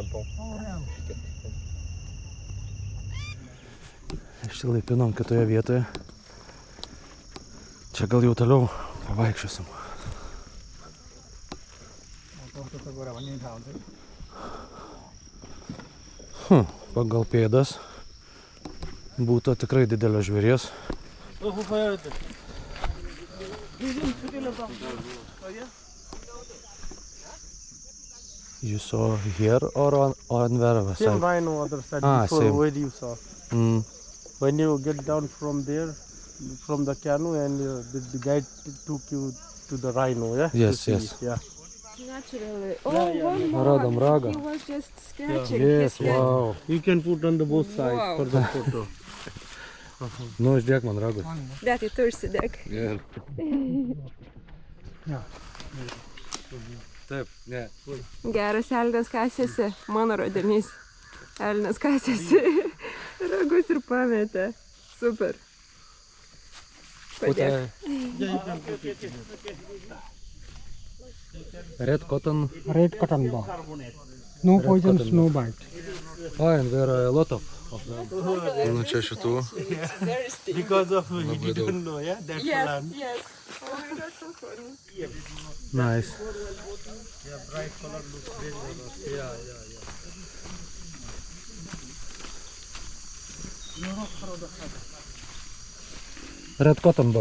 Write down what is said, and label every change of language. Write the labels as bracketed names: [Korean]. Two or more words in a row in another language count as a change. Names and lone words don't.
[Lithuanian] Išsilaipinom kitoje vietoje. Čia gal jau toliau pavaikščiosim. Pagal pėdas būtų tikrai didelio žvėries. [English] You saw here or on where was Same side? rhino other side before same. where you saw. When you get down from there, from the canoe, and the guide took you to the rhino, yeah? Yes, To see yes. it, yeah. Naturally. yeah. [Lithuanian] Radom ragą. [English] He was just scratching Yes, his head. wow. You can put on the both sides Wow. for the photo. [Lithuanian] Nu, uždėk man ragus. Dėti tu užsidėk. Taip, ne. Geras elnias kasėsi, mano rodinys. Elnias kasėsi ragus ir pametė. Super. Padėk. [English] Red cotton. Red cotton ball. No poison, no bite. Oh, and there are a lot of them. [Lithuanian] Nu, čia šitų. [English] Because of you don't know, yeah? That's land. yes. Oh my god, so funny. Nice. Yeah, bright color looks dangerous. Yeah. Red cotton bug.